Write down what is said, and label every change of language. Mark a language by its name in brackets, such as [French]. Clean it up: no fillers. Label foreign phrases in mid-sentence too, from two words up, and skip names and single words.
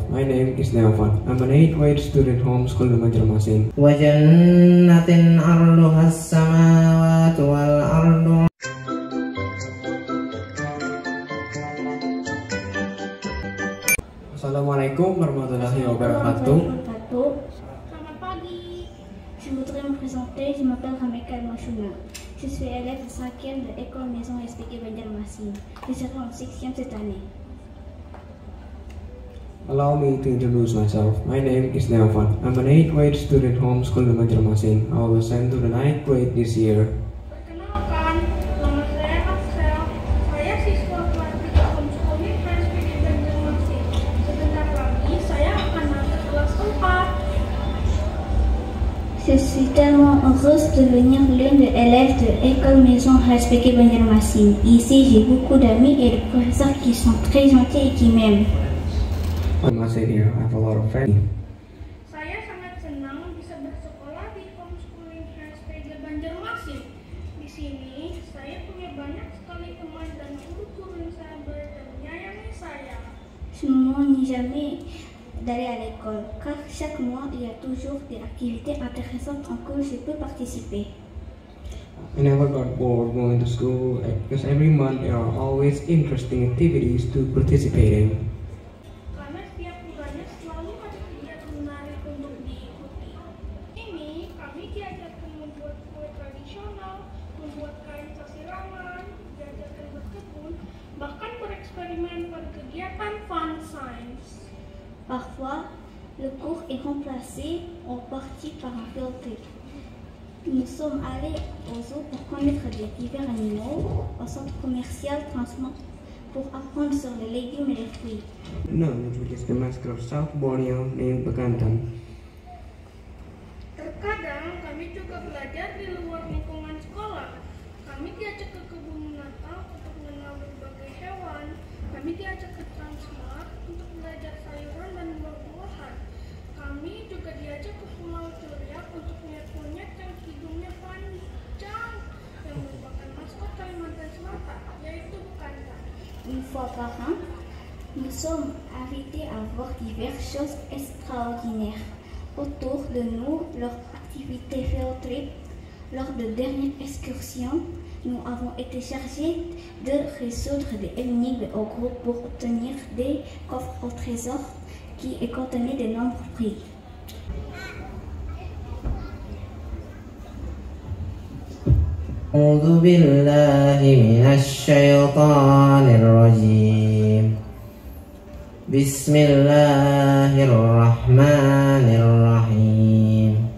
[English] name is Neovan. I'm an 8th grade student homeschooled in Banjarmasin. [Arabic] وَجَنَّةٍ عَرْضُهَا السَّمَاوَاتُ وَالْأَرْضُ. السلام عليكم ورحمة الله وبركاته. [Indonesian] Selamat pagi. [French] Je voudrais me présenter. Je m'appelle Hameka Machouna. Je suis élève de 5e de l'école Maison SPK Banjarmasin. Je serai en 6e cette année. [English] Allow me to introduce myself. My name is Neovan. I'm an 8th grade student homeschooled in Banjarmasin. I was sent to the 9th grade this year. [Indonesian] Perkenalkan, nama saya Axel. Saya siswa kelas 3 homeschooling SPK Banjarmasin. Sebentar lagi saya akan masuk kelas 4. [French] Je suis tellement heureuse de devenir l'une des élèves de l'école Maison SPK Banjarmasin. Ici, j'ai beaucoup d'amis et de professeurs qui sont très gentils et qui m'aiment. [English] I'm here. I have a lot of friends. [Indonesian] Saya sangat senang bisa bersekolah di homeschooling SPK Banjarmasin. Di sini saya punya banyak sekali teman dan guru-guru yang sabar dan menyayangi saya. [French] Je ne m'ennuie jamais d'aller à l'école, car chaque mois, il y a toujours des activités intéressantes en que je peux participer. [English] I never got bored going to school because every month there are always interesting activities to participate in. [Indonesian] Karena setiap bulannya selalu ada kegiatan menarik untuk diikuti. Ini kami diajarkan membuat kue tradisional, membuat kain sasirangan, diajarkan berkebun, bahkan bereksperimen pada kegiatan [English] fun science. [French] Parfois, le cours est remplacé en partie par un [English] field trip. [French] Nous sommes allés au zoo pour connaître les divers animaux, au centre commercial Transmont pour apprendre sur les légumes et les fruits. [English] Known which is the mascot of South Borneo named Bekantan. [Indonesian] Terkadang kami juga belajar di luar lingkungan sekolah. Kami diajak ke kebun binatang untuk mengenal berbagai hewan. Kami diajak ke Transmart untuk belajar sayuran dan buah-buahan. Kami juga diajak ke Pulau Curiak untuk melihat monyet yang hidungnya panjang yang merupakan maskot Kalimantan Selatan, yaitu bekantan. [French] Une fois par an, nous sommes invités à voir diverses choses extraordinaires autour de nous, leur activité [English] field trip. [French] Lors de dernières excursions, nous avons été chargés de résoudre des énigmes au groupe pour obtenir des coffres au trésor qui contenaient de nombreux prix. [Arabic] أعوذ بالله من الشيطان الرجيم. بسم الله الرحمن الرحيم.